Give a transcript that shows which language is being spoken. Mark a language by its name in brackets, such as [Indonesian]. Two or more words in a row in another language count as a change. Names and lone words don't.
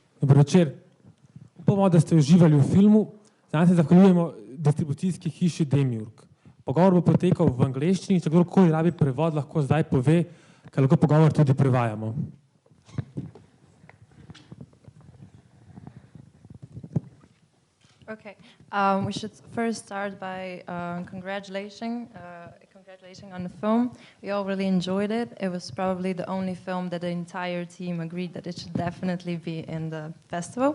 [Slovenian] Dober večer. Upamo, da ste uživali v filmu. Zdaj se zahvaljujemo distribucijski hiši Demiurg. Pogovor bo potekal v angleščini, če kdorkoli rabi prevod, lahko zdaj pove, ker lahko pogovor tudi prevajamo. [English] Okay, we should first start by congratulating on the film. We all really enjoyed it. It was probably the only film that the entire team agreed that it should definitely be in the festival.